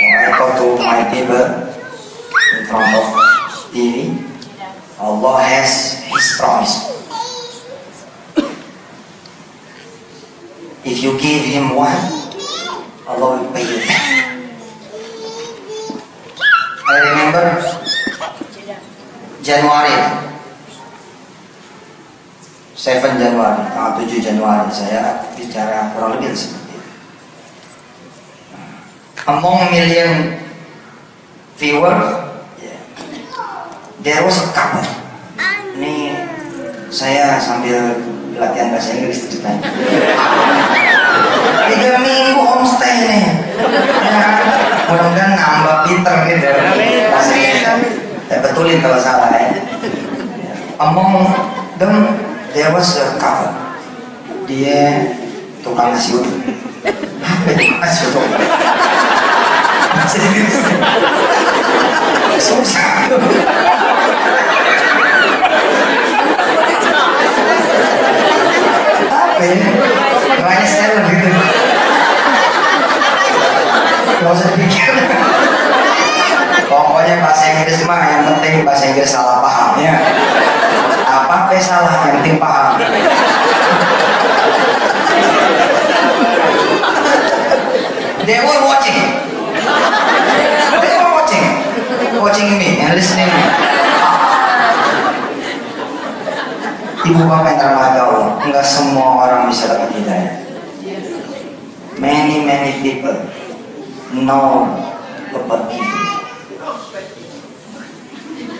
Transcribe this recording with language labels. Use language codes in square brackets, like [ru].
[en] I talk to my people in front of TV. Allah has His promise. If you give Him one, Allah will pay you back. I remember [id] Januari, 7 Januari, tanggal 7 Januari saya bicara kurang lebih seperti itu. [en] Among million viewers, there was a couple. [id] Ini saya sambil latihan bahasa Inggris ceritanya. 3 minggu homestay nih. Ya, mudah-mudahan nambah pinter gitu bahasa Inggris. Saya betulin kalau salah ya. [en] Among them there was a couple. [id] Dia tukang nasi uduk. Apa itu nasi uduk? Bahasa Inggris. Susah. Apa ya? Doanya seller gitu. Gak usah dipikir. Pokoknya bahasa Inggris mah yang penting bahasa Inggris salah paham ya. Apa salah yang penting paham. [en] They were watching. They were watching me and listening me. [id] Ibu bapak yang terhormat Allah, enggak semua orang bisa dapat hidayah. [en] many people know about giving.